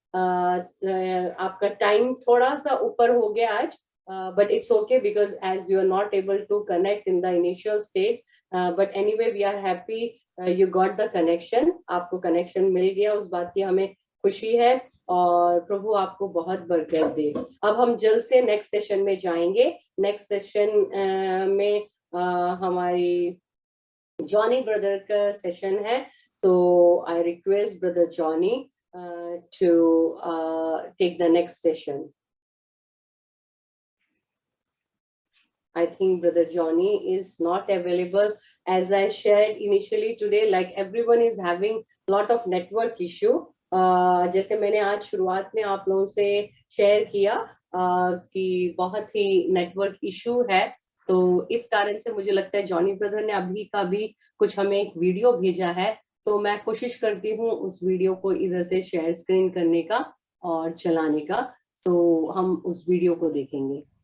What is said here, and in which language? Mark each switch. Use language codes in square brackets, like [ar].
[hi] आपका टाइम थोड़ा सा ऊपर हो गया आज, [en] but it's okay because as you are not able to connect in the initial state, but anyway we are happy you got the connection, [hi] आपको connection मिल गया, उस बात की हमें खुशी है और प्रभु आपको बहुत बरकत दे। अब हम जल्द से नेक्स्ट सेशन में जाएंगे। नेक्स्ट सेशन में हमारी जॉनी ब्रदर का सेशन है, [en] so I request brother Johnny to take the next session. I think brother Johnny is not available. As I shared initially today, like everyone is having lot of network issue. [hi] जैसे मैंने आज शुरुआत में आप लोगों से share किया कि बहुत ही नेटवर्क इशू है, तो इस कारण से मुझे लगता है जॉनी ब्रदर ने अभी का भी कुछ हमें एक वीडियो भेजा है, तो मैं कोशिश करती हूँ उस वीडियो को इधर से शेयर स्क्रीन करने का और चलाने का, तो हम उस वीडियो को देखेंगे।